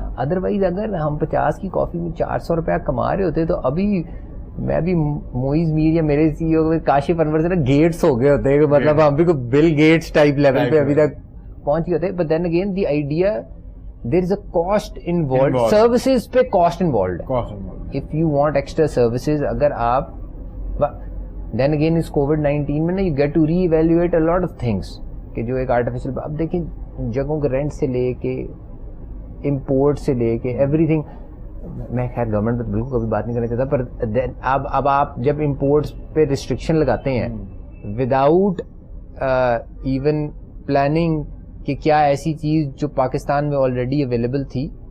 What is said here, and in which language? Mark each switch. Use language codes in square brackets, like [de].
[ur] Otherwise اگر ہم 50 کی کافی میں 400 روپیہ کما رہے ہوتے تو ابھی میں بھی موئز میر یا میرے سی او کاشف انور سے نا گیٹس ہو گئے ہوتے, مطلب ہم بھی کوئی بل گیٹس ٹائپ لیول پہ ابھی تک پہنچ گئے ہوتے. [en] But then again the idea, there is a cost involved. Services [ur] پہ [en] cost involved [ur] ہے. [en] If you want extra services, [ur] اگر آپ [en] then again [ur] اس COVID-19 میں نا [en] you get to re-evaluate a lot of things [ur] کہ جو ایک artificial, اب دیکھیں جگہوں کے رینٹ سے لے کے امپورٹ سے لے کے [en] Everything. [ur] میں خیر گورنمنٹ پہ بالکل کبھی بات نہیں کرنا چاہتا, پر اب آپ جب امپورٹس پہ ریسٹرکشن لگاتے ہیں [en] without even planning [ur] کہ کیا ایسی چیز جو پاکستان میں آلریڈی اویلیبل تھی,